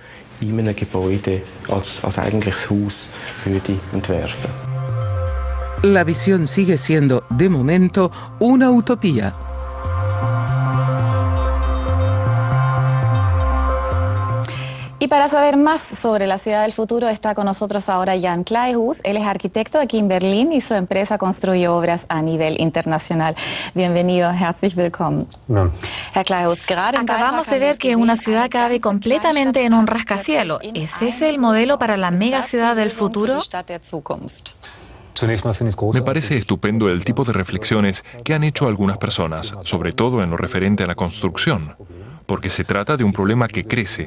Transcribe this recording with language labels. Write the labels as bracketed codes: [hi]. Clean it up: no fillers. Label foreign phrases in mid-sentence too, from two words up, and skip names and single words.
[es] La visión sigue siendo, de momento, una utopía. para saber más sobre la ciudad del futuro está con nosotros ahora Jan Kleihus. Él es arquitecto aquí en Berlín y su empresa construye obras a nivel internacional. Bienvenido, [de] herzlich willkommen. [es] No. [de] Herr Kleihus, [es] acabamos de ver que una ciudad cabe completamente en un rascacielos. ¿Es ese el modelo para la megaciudad del futuro? Me parece estupendo el tipo de reflexiones que han hecho algunas personas, sobre todo en lo referente a la construcción, porque se trata de un problema que crece.